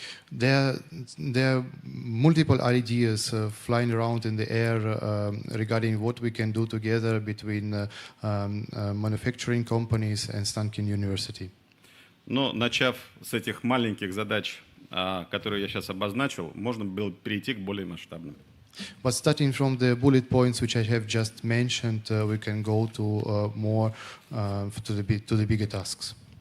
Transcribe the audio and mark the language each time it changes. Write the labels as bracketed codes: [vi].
[en] There are multiple ideas flying around in the air regarding what we can do together between manufacturing companies and Stankin University. [ru] Но начав с этих маленьких задач, которые я сейчас обозначил, можно было перейти к более масштабным. [en] But starting from the bullet points which I have just mentioned, we can go to more to the bigger tasks.